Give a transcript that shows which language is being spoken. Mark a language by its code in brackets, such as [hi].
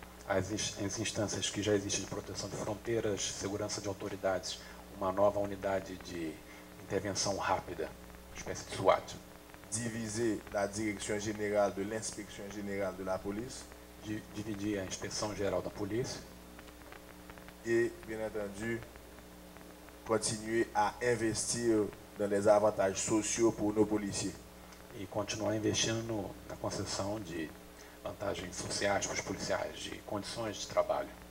[pt] as instâncias que já existem de proteção de fronteiras, segurança de autoridades, uma nova unidade de intervenção rápida, uma espécie de SWAT. [fr] Diviser la direction générale de l'inspection générale de la police. [pt] Dividir a inspeção geral da polícia. [fr] Et, bien entendu, continuer à investir dans les avantages sociaux pour nos policiers. [pt] E continuar investindo na concessão de vantagens sociais para os policiais, de condições de trabalho.